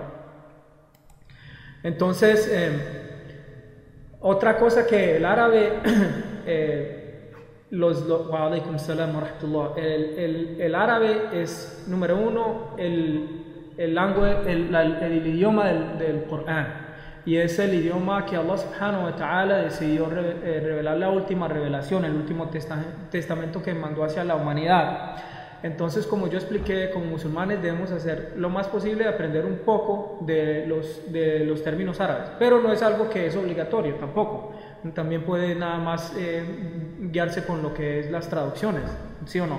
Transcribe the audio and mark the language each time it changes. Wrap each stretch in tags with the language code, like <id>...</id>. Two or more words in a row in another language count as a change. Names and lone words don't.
<es>Entonces, otra cosa que el árabe, el árabe es, número uno, el idioma del Corán. Y es el idioma que</es> <ar>الله سبحانه وتعالى</ar> <es>decidió revelar la última revelación, el último testamento que mandó hacia la humanidad. Entonces, como yo expliqué, como musulmanes debemos hacer lo más posible de aprender un poco de los términos árabes, pero no es algo que es obligatorio tampoco. También puede nada más guiarse con lo que es las traducciones, ¿sí o no?</es>